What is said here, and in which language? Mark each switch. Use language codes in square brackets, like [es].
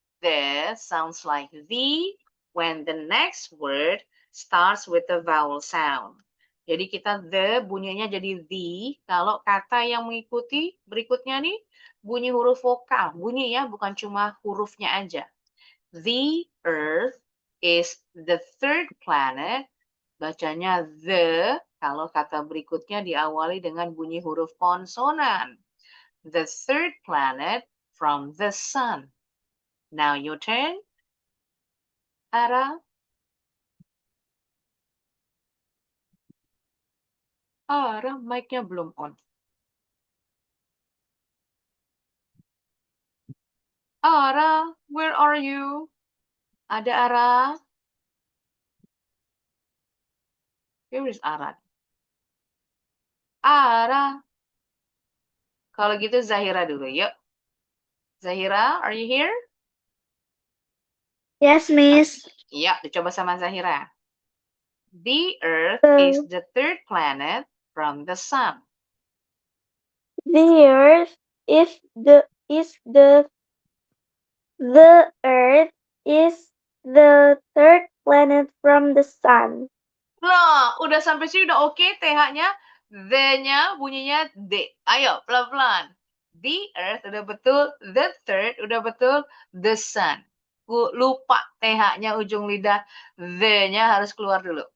[en] This sounds like the when the next word starts with a vowel sound. [id] Jadi kita the bunyinya jadi the. Kalau kata yang mengikuti berikutnya nih bunyi huruf vokal. Bunyi ya, bukan cuma hurufnya aja. [en] The earth is the third planet. [id] Bacanya the. Kalau kata berikutnya diawali dengan bunyi huruf konsonan. [en] The third planet from the sun. Now your turn. Ara. [id] Ara, mic-nya belum on. [en] Ara, where are you? [id] Ada Ara? [en] Where is Ara? Ara. [id] Kalau gitu Zahira dulu, yuk. [en] Zahira, are you here? Yes, Miss. [id] Ya, dicoba sama Zahira. [en] The Earth is the third planet from the sun. The Earth is the Earth is the third planet from the sun. [id] Nah, udah sampai sini udah oke TH-nya. The-nya bunyinya D. Ayo, pelan-pelan. [en] The Earth [id] udah betul. [en] The third udah betul. The sun. [id] Lupa TH-nya ujung lidah. The-nya harus keluar dulu.